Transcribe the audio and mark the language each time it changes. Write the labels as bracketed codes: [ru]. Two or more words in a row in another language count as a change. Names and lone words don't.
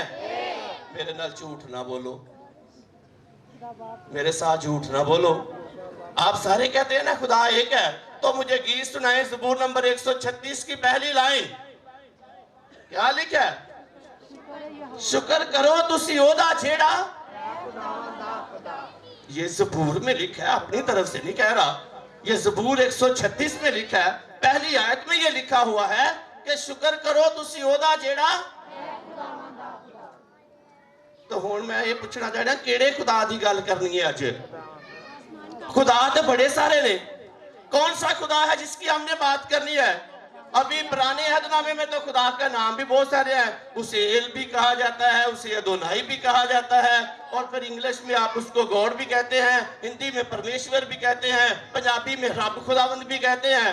[pa] میرے نال جھوٹ نہ بولو، [ur] میرے ساتھ جھوٹ نہ بولو۔ آپ سارے کہتے ہیں نا خدا ایک ہے، تو مجھے گیت سنائیں زبور نمبر 136 کی پہلی لائن، کیا لکھا ہے؟ [pa] شکر کرو تسی اودا جیڑا۔ [ur] یہ زبور میں لکھا ہے، اپنی طرف سے نہیں کہہ رہا، یہ زبور 136 میں لکھا ہے، پہلی آیت میں یہ لکھا ہوا ہے کہ [pa] شکر کرو تسی اودا جیڑا۔ [ur] تو ہون میں یہ پوچھنا چاہتا ہوں [pa] کیڑے خدا دی گل کرنی ہے آج؟ [ur] خدا تو بڑے سارے نے، کون سا خدا ہے جس کی ہم نے بات کرنی ہے؟ ابھی پرانے عہد نامے میں تو خدا کا نام بھی بہت سارے ہیں، اسے ایل بھی کہا جاتا ہے، اسے ادونائی بھی کہا جاتا ہے، اور پھر انگلش میں آپ اس کو گاڈ بھی کہتے ہیں، ہندی میں پرمیشور بھی کہتے ہیں، پنجابی میں رب خداوند بھی کہتے ہیں۔